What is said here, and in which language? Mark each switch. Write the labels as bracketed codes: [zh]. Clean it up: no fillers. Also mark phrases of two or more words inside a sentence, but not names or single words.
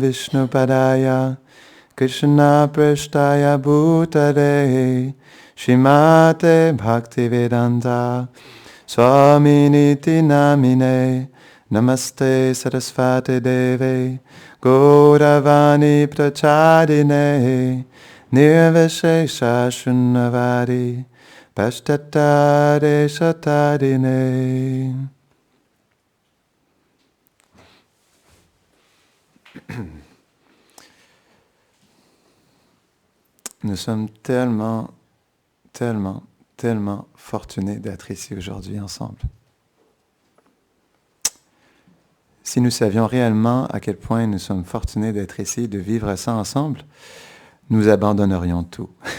[sa] Vishnu Padaya Krishna Prashtaya Bhutare Shrimate Bhaktivedanta Swaminiti Namine Namaste Sarasvati Deve Gauravani Prachadine Nirvishesha Shunnavadi Pashtatare Shatadine. [fr] Nous sommes tellement fortunés d'être ici aujourd'hui ensemble. Si nous savions réellement à quel point nous sommes fortunés d'être ici, de vivre ça ensemble, nous abandonnerions tout.